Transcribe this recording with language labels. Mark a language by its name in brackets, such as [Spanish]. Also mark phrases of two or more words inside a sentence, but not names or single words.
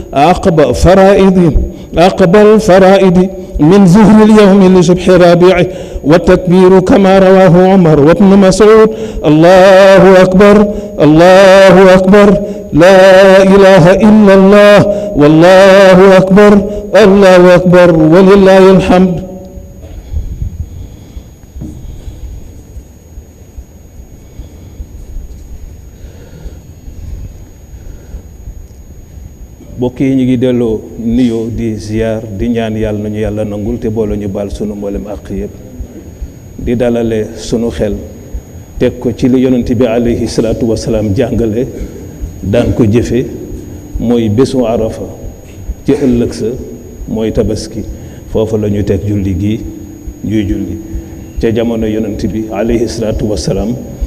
[Arabic] عقب الفرائض من ظهر اليوم لصبح رابعه والتكبير كما رواه عمر وابن مسعود الله أكبر الله أكبر لا إله إلا الله والله أكبر الله أكبر ولله الحمد. [Wolof] mbokk yi ñu ngi delloo nuyoo di ziar di ñaan yàlla nañu yàlla nangul te boole ñu baal sunu mboolem àq yëpp di dalale sunu xel teg ko ci li yonent bi [Arabic] عليه الصلاة والسلام [Wolof] jàngale daan ko jëfe mooy bésu arafa ci ëllëg sa mooy tabaski foofu la ñu teg julli gi ñuy julli ca jamono yonent bi [Arabic] عليه الصلاة والسلام